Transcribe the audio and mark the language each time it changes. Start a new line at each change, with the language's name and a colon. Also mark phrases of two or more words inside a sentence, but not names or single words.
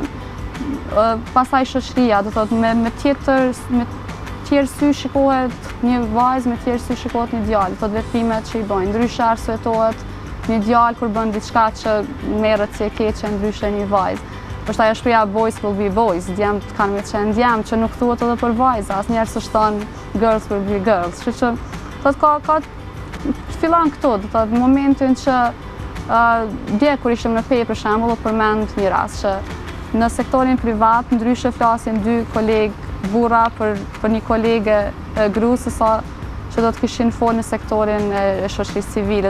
Albanian: Pastaj shoqëria, do thotë me tjerë sy shikohet një vajzë, me tjerë sy shikohet një djalë, do thotë veprimet që i bëjnë, ndryshe arsyetohet një djalë kur bën diçka që merret si e keqe ndryshe një vajzë. Është ajo shpreha
English: boys will be boys,
Albanian: djemt kanë me qenë djemt, që nuk thuhet edhe për vajza, asnjëherë s'është thënë
English: girls will be girls.
Albanian: Kështu që thotë ka fillon këtu, do thotë momentin që dje kur ishim në Pej për shembull, përmend një rast që në sektorin privat ndryshe flasin dy kolegë burra për një kolege gruas sa që do të kishin folë në sektorin e shoqërisë civile.